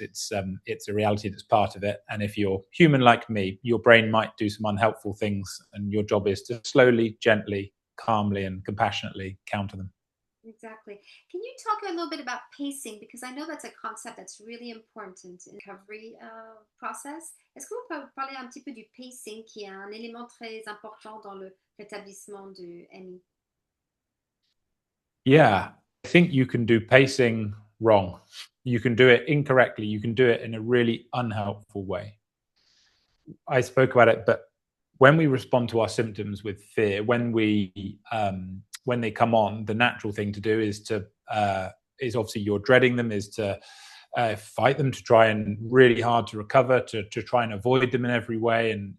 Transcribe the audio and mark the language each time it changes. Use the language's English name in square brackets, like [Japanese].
[English] It's a reality that's part of it. And if you're human like me, your brain might do some unhelpful things, and your job is to slowly, gently, calmly, and compassionately counter them. Exactly. Can you talk a little bit about pacing? Because I know that's a concept that's really important in the recovery process. [French] Est-ce que vous pouvez parler un petit peu du pacing, qui est un élément très important dans le rétablissement du MI? [English] Yeah, I think you can do pacing wrong. You can do it incorrectly. You can do it in a really unhelpful way. I spoke about it, but when we respond to our symptoms with fear, when they come on, the natural thing to do is obviously you're dreading them, is to fight them, to try and really hard to recover, to try and avoid them in every way.